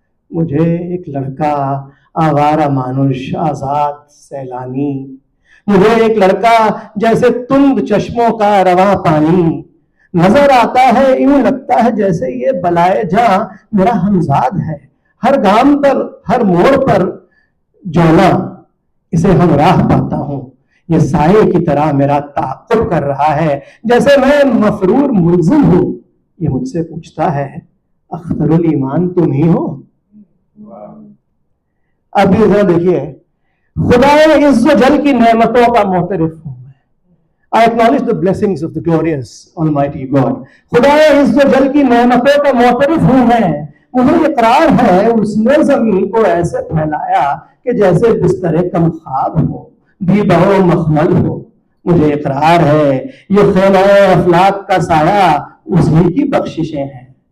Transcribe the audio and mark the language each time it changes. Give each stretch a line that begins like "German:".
Urdu: مجھے ایک لڑکا آوارہ مانوش آزاد سیلانی، مجھے ایک لڑکا جیسے تند چشموں کا رواں پانی، نظر آتا ہے یوں لگتا ہے جیسے یہ بلائے جاں میرا ہمزاد ہے، ہر گام پر ہر موڑ پر جونا اسے ہم راہ پاتا ہوں، یہ سائے کی طرح میرا تعاقب کر رہا ہے جیسے میں مفرور ملزم ہوں، یہ مجھ سے پوچھتا ہے اختر الایمان تم ہی ہو. اب یہ ذرا دیکھیے، خدائے عز و جل کی نعمتوں کا معترف ہوں میں.
English: I acknowledge the blessings of the glorious Almighty God.
Urdu: خدائے عز و جل کی نعمتوں کا معترف ہوں میں. مجھے اقرار ہے اس نے زمین کو ایسے پھیلایا کہ جیسے بستر کم خواب ہو، بھی بہو مخمل ہو. مجھے اقرار ہے یہ خیمہ افلاک کا سایہ اسی کی بخششیں ہیں.